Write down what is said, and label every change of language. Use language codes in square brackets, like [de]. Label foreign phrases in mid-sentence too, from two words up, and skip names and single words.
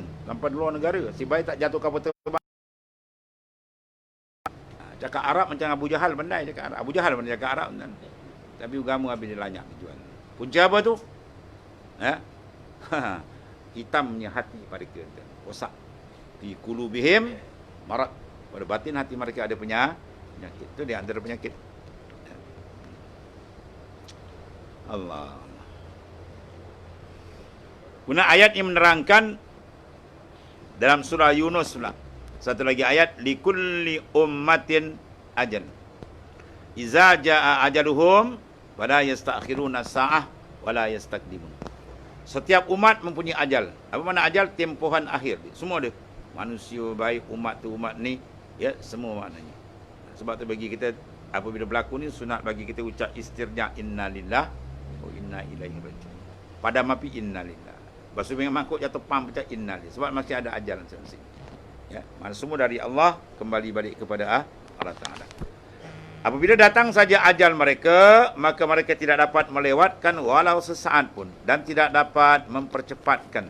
[ms] Sampai di luar negara. Si baik tak jatuh kapal terbang. Cakap Arab macam Abu Jahal pandai cakap Arab. Abu Jahal pandai cakap Arab kan. Tapi agama habis dia lanyak jual. Punca apa tu? Hitamnya hati mereka. Rosak. [ar] في قلوبهم مرض. [ms] Pada batin hati mereka ada penyakit. Itu dia antara penyakit. Allah. Guna ayat yang menerangkan Dalam surah Yunus pula. Satu lagi ayat, [ar] لكل أمة أجل. إذا جاء أجلهم ولا يستأخرون ساعة ولا يستقدمون. [ms] Setiap umat mempunyai ajal. Apa makna ajal? Tempohan akhir. Semua dia. Manusia baik, umat tu umat ni, ya, semua maknanya. Sebab tu bagi kita apabila berlaku ni sunat bagi kita ucap istirja [ar] إنا لله وإنا إليه راجعون. [ms] Pada mapi innalillah. Basuh dengan mangkuk jatuh pam ucap innalillah. Sebab masih ada ajal masing-masing. Ya, mana semua dari Allah kembali balik kepada Allah Taala. Apabila datang saja ajal mereka, maka mereka tidak dapat melewatkan walau sesaat pun dan tidak dapat mempercepatkan.